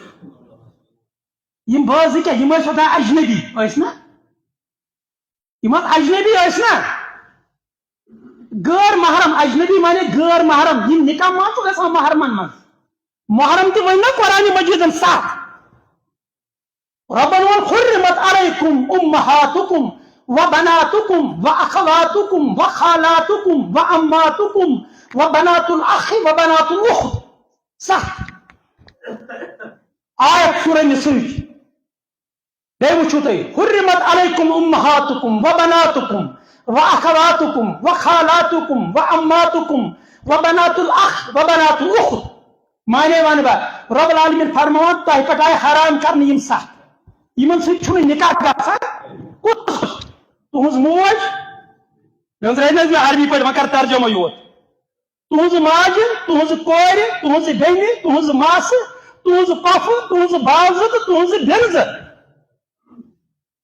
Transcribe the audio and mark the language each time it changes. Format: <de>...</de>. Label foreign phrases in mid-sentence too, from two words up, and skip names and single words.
<ks>یم بٲژ زٕ کیٛاہ یِم ٲسۍ اوٚتام اجنبی ٲسۍ نا یِم اجنبی ٲسۍ نا غٲر محرم اجنبی مانے غٲر محرم یِم نکاح ما چھُ گژھان محرمن منٛز محرم تہِ ؤنۍ نا قرآنِ مجیدن ساتھ</ks> <ar>ربنا حرمت عليكم امهاتكم وبناتكم واخواتكم وخالاتكم وعماتكم وبنات الاخ وبنات الاخت</ar> <ks>صح آیت سورہ نساء بے وچھو</ks> <ar>تُہۍ حرمت عليكم امهاتكم وبناتكم واخواتكم وخالاتكم وعماتكم وبنات الاخ وبنات الاخت مانے</ar> <ks>ون با رب العالمین فرماوان تۄہہِ پٮ۪ٹھ آیہِ حرام کرنہٕ یِم سخت یمن سۭتۍ چھُنہٕ نکاح گژھان کُس تُہنٛز موج مےٚ عربی پٲٹھۍ وۄنۍ کر ترجمہ یوت تُہنٛز ماجہِ تُہنٛز کورِ تُہنٛز بیٚنہِ تُہنٛز ماسہٕ تُہنٛز پۄپھٕ تُہنٛز باوزٕ تہٕ تُہنٛز بیٚنزٕ</ks>